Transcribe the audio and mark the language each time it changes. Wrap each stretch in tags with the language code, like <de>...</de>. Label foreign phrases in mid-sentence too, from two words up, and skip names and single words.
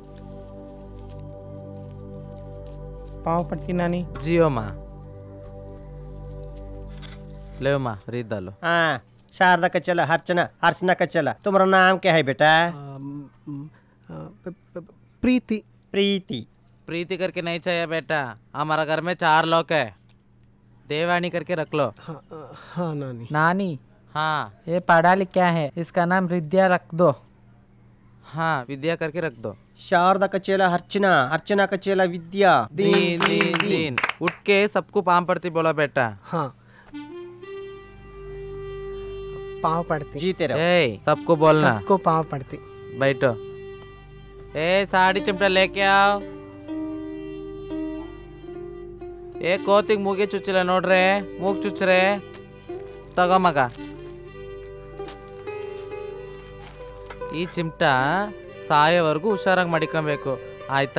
<hi>पाँव पड़ती नानी. जियो माँ. ले माँ, रीत डालो. हाँ, शारदा का चला, अर्चना का चला. तुम्हारा नाम क्या है बेटा? प्रीति. प्रीति. प्रीति करके नहीं चाहिए बेटा, हमारा घर में 4 लोग है. देवानी करके रख लो. हाँ नानी. नानी, हाँ, ये पढ़ा लिखा है, इसका नाम विद्या रख दो. हाँ, विद्या करके रख दो. शारदा का चेला अर्चना का चेला विद्या. दीन. उठ के सबको पाँव पड़ती बोला बेटा. हाँ, पाँव पड़ती. जीते रहो. ए, सबको बोलना. सबको पाँव पड़ती. बैठो. ए, साड़ी चिमटा लेके आओ. ए,</hi> <kn>ಕೋತಿಗೆ ಮೂಗೆ ಚುಚ್ಚಿಲ್ಲ ನೋಡ್ರೆ, ಮೂಗ್ ಚುಚ್ಚ್ರೆ. ತಗೋ ಮಗ. ಈ ಚಿಮಟ ಸಾಯೋವರೆಗೂ ಹುಷಾರಾಗಿ ಮಡಿಕೊಬೇಕು, ಆಯ್ತಾ?</kn>